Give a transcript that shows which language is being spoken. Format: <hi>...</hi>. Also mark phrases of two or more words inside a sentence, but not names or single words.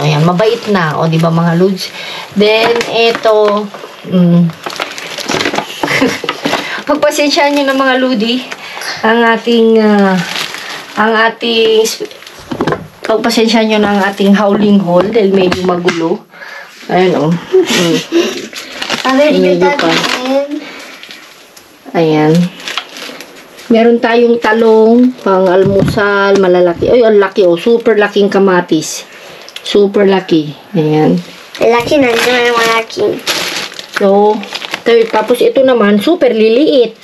<tl>O yan, mabait na. O, di ba mga lods? Then, ito, pagpasensyaan nyo ng mga ludi, ang ating pagpasensyaan nyo ng ating</tl> <en>howling haul</en> <tl>dahil medyo magulo. Ayan o.</tl> <es>A ver, yo</es> <tl>Medyo pa.</tl> <es>también.</es> <tl>Ayan. Meron tayong talong, pang almusal, malalaki. Ay, ang laki oh. Super laking kamatis. Super laki. Ayan. Laki na, ito na naman laki. So, tapos ito naman, super liliit.</tl>